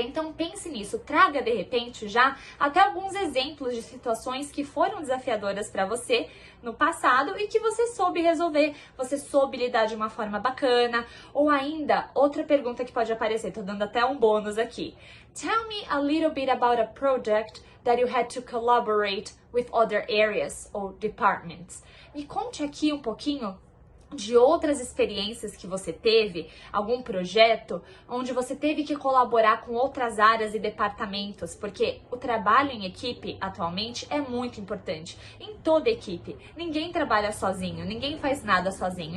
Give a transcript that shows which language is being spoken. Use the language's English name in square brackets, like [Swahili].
[Portuguese] Então pense nisso, traga de repente já até alguns exemplos de situações que foram desafiadoras para você no passado e que você soube resolver, você soube lidar de uma forma bacana. Ou ainda, outra pergunta que pode aparecer, tô dando até um bônus aqui. [English] Tell me a little bit about a project that you had to collaborate with other areas or departments. [Portuguese] Me conte aqui um pouquinho de outras experiências que você teve, algum projeto onde você teve que colaborar com outras áreas e departamentos, porque o trabalho em equipe atualmente é muito importante. Em toda equipe, ninguém trabalha sozinho, ninguém faz nada sozinho.